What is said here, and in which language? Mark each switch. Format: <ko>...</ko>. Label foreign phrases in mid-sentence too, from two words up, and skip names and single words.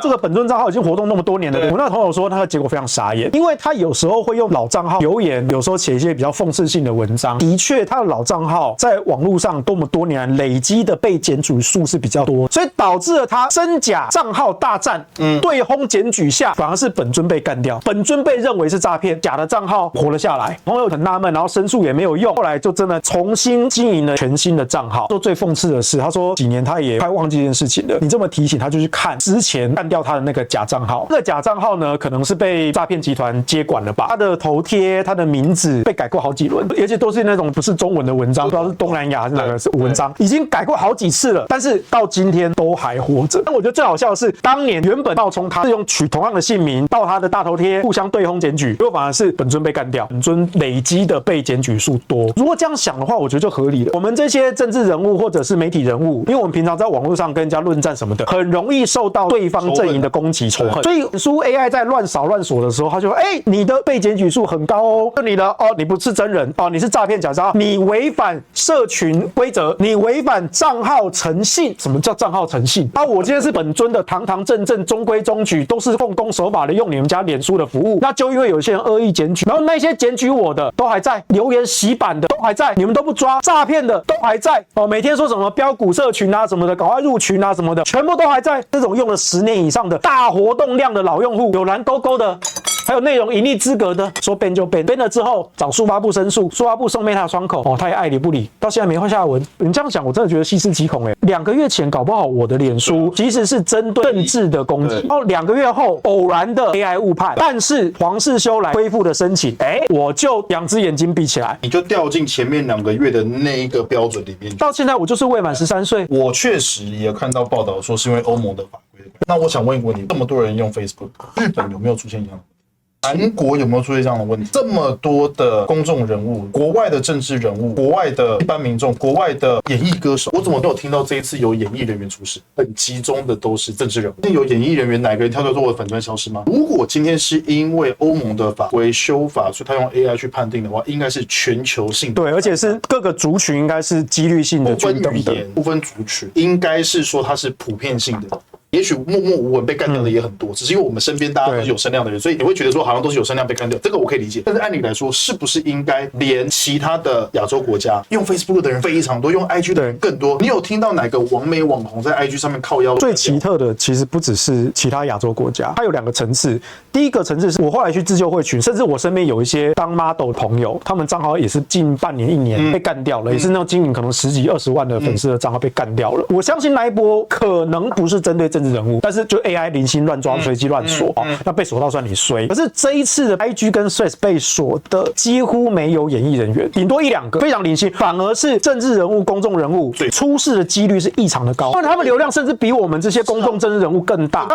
<zh>這個本尊賬號已經活動那麼多年了。我那個朋友說，他的結果非常傻眼，因為他有時候會用老賬號留言，有時候寫一些比較諷刺性的文章。的確，他的老賬號在網絡上多麼多年累積的被檢舉數是比較多，所以導致了他真假賬號大戰，對轟檢舉下，反而是本尊被幹掉，本尊被認為是詐騙，假的賬號活了下來。朋友很納悶，然後申訴也沒有用，後來就真的重新經營了全新的賬號。說最諷刺的是，他說幾年他也快忘記這件事情了。你這麼提醒，他就去看17 前幹掉他的那個假賬號，那個假賬號呢，可能是被詐騙集團接管了吧？他的頭貼、他的名字被改過好幾輪，而且都是那種不是中文的文章，不知道是東南亞還是哪個文章，已經改過好幾次了，但是到今天都還活着。但我覺得最好笑的是，當年原本冒充他是用取同樣的姓名到他的大头貼互相對轟檢舉，結果反而是本尊被幹掉，本尊累積的被檢舉數多。如果這樣想的話，我覺得就合理了。我們這些政治人物或者是媒體人物，因為我們平常在網絡上跟人家論戰什麼的，很容易受到對方陣營的攻擊仇恨。所以蘇 AI 在亂掃亂鎖的時候，他就說：“你的被檢舉數很高哦，就你的你不是真人哦，你是詐騙假賬號，你違反社群規則，你違反賬號誠信。什麼叫賬號誠信？我今天是本尊的堂堂正正、中規中矩，都是奉公守法的，用你們家臉書的服務，那就因為有些人惡意檢舉，然後那些檢舉我的都還在，留言洗版的都還在，你們都不抓，詐騙的都還在每天說什麼標股社群啊什麼的，趕快入群啊什麼的，全部都還在。這種用了10年以上的大活動量的老用戶，有藍勾勾的。” 還有內容盈利資格的，說 ban 就 ban 了之後找數發部申訴，數發部送 Meta 窗口他也愛理不理，到現在沒換下文。你這樣講，我真的覺得細思極恐2個月前搞不好我的臉書其實是針對政治的攻擊，然後2個月後偶然的 AI 誤判，但是黃世修來恢復的申請，我就2隻眼睛閉起來，你就掉進前面2個月的那一個標準裡面。到現在我就是未滿13歲。我確實也看到報道說是因為歐盟的法規。那我想問一個問題，這麼多人用 Facebook， 日本有沒有出現一樣的？韓國有沒有出現這樣的問題？這麼多的公眾人物，國外的政治人物，國外的一般民眾，國外的演藝歌手，我怎麼都有聽到這一次有演藝人員出事，很集中的都是政治人物。那有演藝人员哪個人跳出來說我的粉專消失嗎？如果今天是因為歐盟的法規修法，所以他用 AI 去判定的話，應該是全球性的，對，而且是各個族群應該是幾率性的，不分語言，不分族群，應該是說它是普遍性的。也許默默无聞被幹掉的也很多，只是因為我們身邊大家都是有聲量的人，所以你會覺得說好像都是有聲量被幹掉，這個我可以理解。但是按理來說，是不是應該連其他的亞洲國家用 Facebook 的人非常多，用 IG 的人更多？你有聽到哪個網美網紅在 IG 上面靠腰？最奇特的其實不只是其他亞洲國家，它有2個層次。第一個層次是我後來去自救會群，甚至我身邊有一些當 model 的朋友，他們賬號也是近半年、1年被幹掉了，也是那種經營可能10幾20萬的粉絲的賬號被幹掉了。我相信那一波可能不是針對政治人物，但是就 AI 零星亂抓、隨機亂鎖，那被鎖到算你衰。可是這一次的 IG 跟 Threads 被鎖的幾乎沒有演藝人員，頂多1、2個，非常零星，反而是政治人物、公眾人物出事的幾率是異常的高，他們流量甚至比我們這些公众政治人物更大。</zh>